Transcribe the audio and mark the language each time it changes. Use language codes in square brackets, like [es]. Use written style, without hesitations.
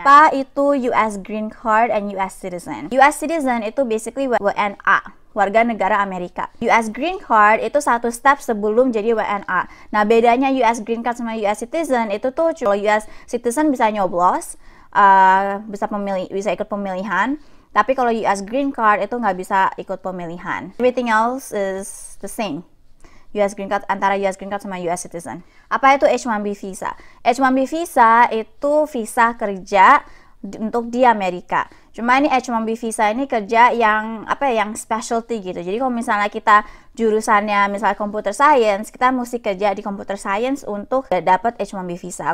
[id] Apa itu US Green Card and US Citizen? US Citizen itu basically WNA, warga negara Amerika. US Green Card itu satu step sebelum jadi WNA. Nah, bedanya US Green Card sama US Citizen itu tuh, kalau US Citizen bisa nyoblos, bisa ikut pemilihan. Tapi kalau US Green Card itu nggak bisa ikut pemilihan. [en] Everything else is the same. [id] US Green Card, antara US Green Card sama US Citizen. Apa itu H-1B visa? H-1B visa itu visa kerja untuk di Amerika. Cuma ini H-1B visa ini kerja yang yang specialty gitu. Jadi kalau misalnya kita jurusannya misalnya computer science, kita mesti kerja di computer science untuk dapat H-1B visa.